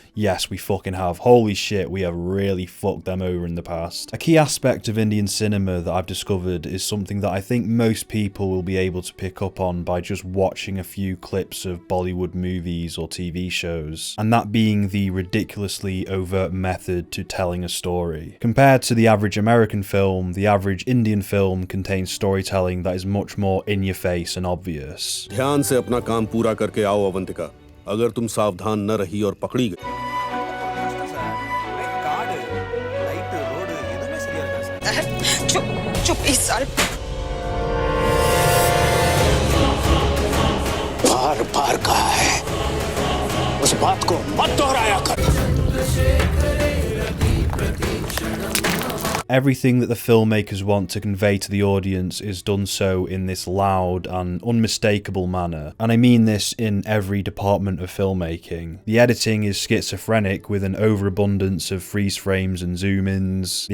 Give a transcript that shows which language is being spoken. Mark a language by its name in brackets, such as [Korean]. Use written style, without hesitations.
[English] Yes, we fucking have. Holy shit, we have really fucked them over in the past. A key aspect of Indian cinema that I've discovered is something that I think most people will be able to pick up on by just watching a few clips of Bollywood movies or TV shows, and that being the ridiculously overt method to telling a story. Compared to the average American film, the average Indian film contains storytelling that is much more in your face and obvious. [Hindi] ध्यान से अपना काम पूरा करके आओ अवंतिका, अगर तुम सावधान न रही और पकड़ी गई। चुप इस साल बार बार कहा है उस बात को मत दोहराया कर। [English] Everything that the filmmakers want to convey to the audience is done so in this loud and unmistakable manner, and I mean this in every department of filmmaking. The editing is schizophrenic with an overabundance of freeze frames and zoom-ins.